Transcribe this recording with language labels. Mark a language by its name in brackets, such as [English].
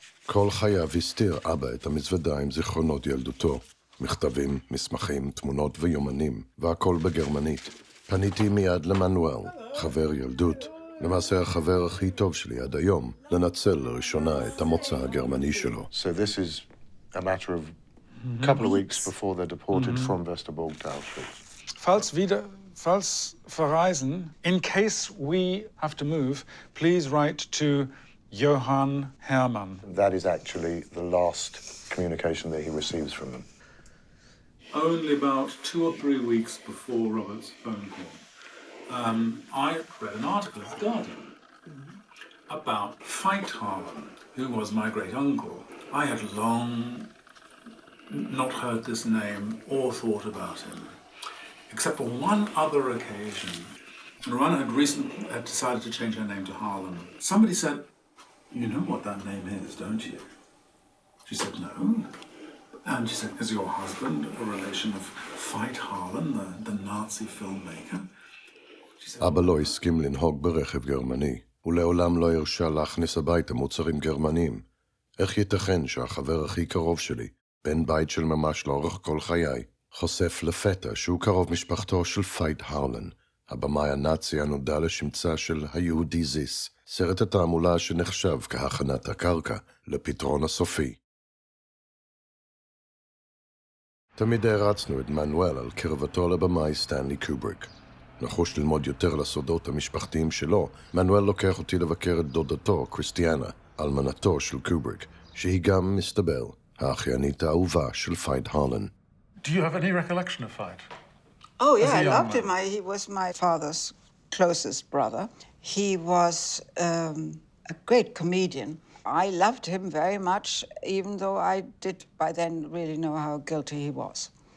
[Hebrew] כל חייו הסתיר אבא את המזוודה עם זיכרונות ילדותו. מכתבים, מסמכים, תמונות ויומנים, והכל בגרמנית. פניתי מיד למנואל, חבר ילדות, למעשה החבר הכי טוב שלי עד היום, לנצל לראשונה את המוצא הגרמני שלו. [English] So this is a matter of a couple of weeks before they're deported from Westerbork to Auschwitz. [German] Falls verreisen, [English] in case we have to move, please write to Johann Hermann. That is actually the last communication that he receives from them. Only about 2 or 3 weeks before Robert's phone call, I read an article in The Guardian about Veit Harlan, who was my great-uncle. I had long not heard this name or thought about him, except for one other occasion. Rana had decided to change her name to Harlan. Somebody said, "You know what that name is, don't you?" She said, "No." And she said, "Is your husband a relation of Veit Harlan, the Nazi filmmaker?" [Hebrew] אבא לא הסכים לנהוג ברכב גרמני, ולעולם לא הרשה להכניס הביתה מוצרים גרמנים. איך ייתכן שהחבר הכי קרוב שלי, בן בית של ממש לאורך כל חיי, חושף לפתע שהוא קרוב משפחתו של וייט הרלן, הבמאי הנאצי הנודע לשמצה של היהודי זיס, סרט התעמולה שנחשב כהכנת הקרקע לפתרון הסופי. תמיד הרצנו את מנואל על קרבתו לבמאי סטנלי קובריק. נחוש ללמוד יותר לסודות המשפחתיים שלו, מנואל לוקח אותי לבקר את דודתו, קריסטיאנה, אלמנתו של קובריק, שהיא גם, מסתבר, האחיינית האהובה של וייט הרלן. [English] Do you have any recollection of Veit? Oh, yeah, I loved him. He was my father's closest brother. He was a great comedian. I loved him very much, even though I did by then really know how guilty he was.